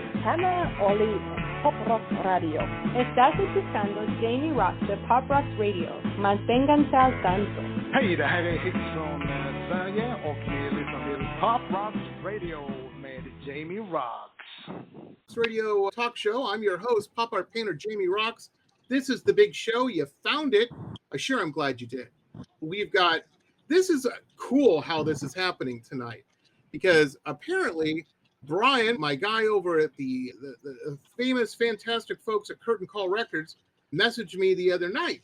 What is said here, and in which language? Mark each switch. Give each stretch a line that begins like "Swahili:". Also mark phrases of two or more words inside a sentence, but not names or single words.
Spanish: Ana Oli, Pop Rock Radio. Estás escuchando Jamie Roxx de Pop Rock Radio. Manténganse al tanto.
Swedish: Hej, det här är Hits från Sverige och ni lyssnar till Pop Rock Radio med Jamie Roxx.
English: Radio talk show. I'm your host, pop art painter Jamie Roxx. This is the big show. You found it. I'm glad you did. This is cool how this is happening tonight, because apparently Brian, my guy over at the famous, fantastic folks at Curtain Call Records, messaged me the other night.